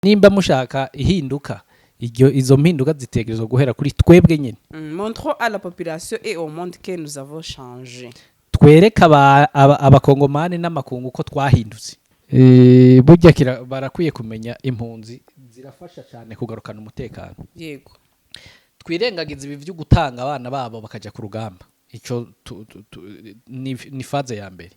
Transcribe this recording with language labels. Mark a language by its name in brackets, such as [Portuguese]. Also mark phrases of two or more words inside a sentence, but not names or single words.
[Rundi] nimba mushaka ihinduka izo mpinduka zitegerezwa guhera kuri twebwe nyene. [French] Montrons à la population et au monde que nous avons changé. [Rundi] Twereka abakongomani n'amakungu ko twahindutse. Burya barakwiye kumenya impunzi zirafasha cyane kugarukana umutekano. Yego. [Kinyarwanda] Twirengagiza ibi byo gutanga abana babo bakaja ku rugamba. [Rundi] Ico ni faze ya mbere.